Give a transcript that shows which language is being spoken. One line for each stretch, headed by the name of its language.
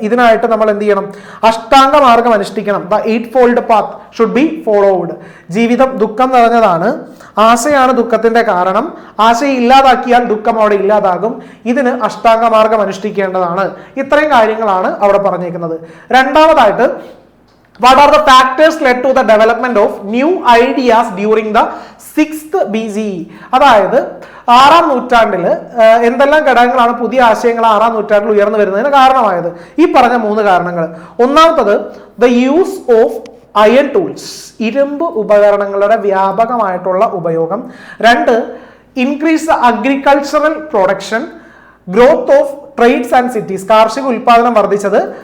Malayalam: ഇതിനായിട്ട് നമ്മൾ എന്ത് ചെയ്യണം? അഷ്ടാംഗ മാർഗം അനുഷ്ഠിക്കണം.
English: The 8-fold path should be followed.
Malayalam: ജീവിതം ദുഃഖം നിറഞ്ഞതാണ്. ആശയാണ് ദുഃഖത്തിന്റെ കാരണം. ആശയെ ഇല്ലാതാക്കിയാൽ ദുഃഖം അവിടെ ഇല്ലാതാകും. ഇതിന് അഷ്ടാംഗ മാർഗം അനുഷ്ഠിക്കേണ്ടതാണ്. ഇത്രയും കാര്യങ്ങളാണ് അവിടെ പറഞ്ഞേക്കുന്നത്.
English: രണ്ടാമതായിട്ട്, what are the factors led to the development of new ideas during the 6th BCE?
Malayalam: അതായത് 6-ാം നൂറ്റാണ്ടിൽ എന്തെല്ലാം ഘടകങ്ങളാണ് പുതിയ ആശയങ്ങൾ 6-ാം നൂറ്റാണ്ടിൽ ഉയർന്നു വരുന്നതിന് കാരണമായത്? ഈ പറഞ്ഞ 3 കാരണങ്ങൾ. ഒന്നാമത്തത്,
English: the use of iron tools,
Malayalam: ഇരുമ്പ് ഉപകരണങ്ങളുടെ വ്യാപകമായിട്ടുള്ള ഉപയോഗം.
English: 2, increase the agricultural production, growth of trades and cities,
Malayalam: കാർഷിക ഉൽപാദനം വർദ്ധിച്ചത്.